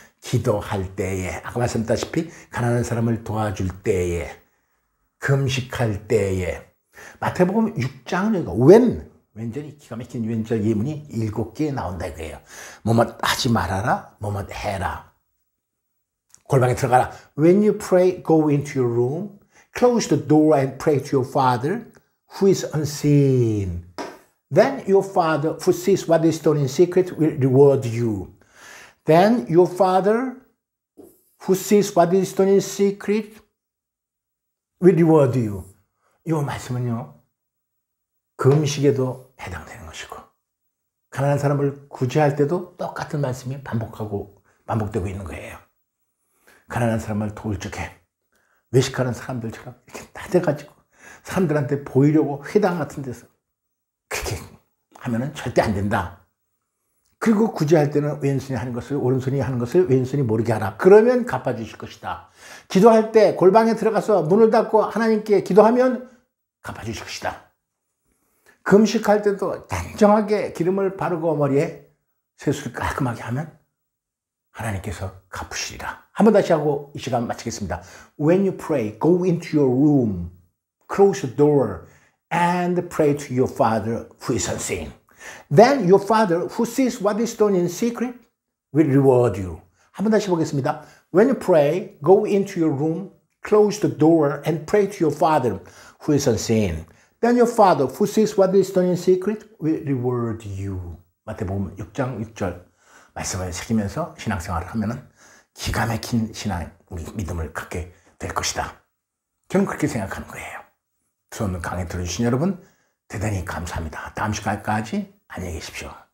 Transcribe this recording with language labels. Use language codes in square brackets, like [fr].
[ko] 기도할 때에, 아까 말씀드렸다시피 가난한 사람을 도와줄 때에, 금식할 때에. 마태복음 6장은 왼절이 기가 막힌 왼절 예문이 7개 나온다 이거예요. 뭐뭇 하지 말아라, 뭐뭇 해라. 골방에 들어가라. [en] When you pray, go into your room, close the door and pray to your Father who is unseen. Then your Father who sees what is done in secret will reward you. Then your Father who sees what is done in secret will reward you. [ko] 이 말씀은요, 금식에도 해당되는 것이고 가난한 사람을 구제할 때도 똑같은 말씀이 반복되고 있는 거예요. 가난한 사람을 도울 적에 외식하는 사람들처럼 이렇게 나대가지고 사람들한테 보이려고 회당 같은 데서 그렇게 하면은 절대 안 된다. 그리고 구제할 때는 왼손이 하는 것을 오른손이 하는 것을 왼손이 모르게 하라. 그러면 갚아주실 것이다. 기도할 때 골방에 들어가서 문을 닫고 하나님께 기도하면 갚아주실 것이다. 금식할 때도 단정하게 기름을 바르고 머리에 세수를 깔끔하게 하면 하나님께서 갚으시리라. 한번 다시 하고 이 시간 마치겠습니다. [en] When you pray, go into your room, close the door, and pray to your Father who is unseen. Then your Father who sees what is done in secret will reward you. [ko] 한번 다시 보겠습니다. [en] When you pray, go into your room, close the door, and pray to your Father who is unseen. Then your Father who sees what is done in secret will reward you. [ko] 마태복음 6장 6절 말씀을 새기면서 신앙생활을 하면은 기가 막힌 신앙, 우리 믿음을 갖게 될 것이다. 저는 그렇게 생각하는 거예요. 수업을 강의 들어주신 여러분 대단히 감사합니다. 다음 시간까지 안녕히 계십시오.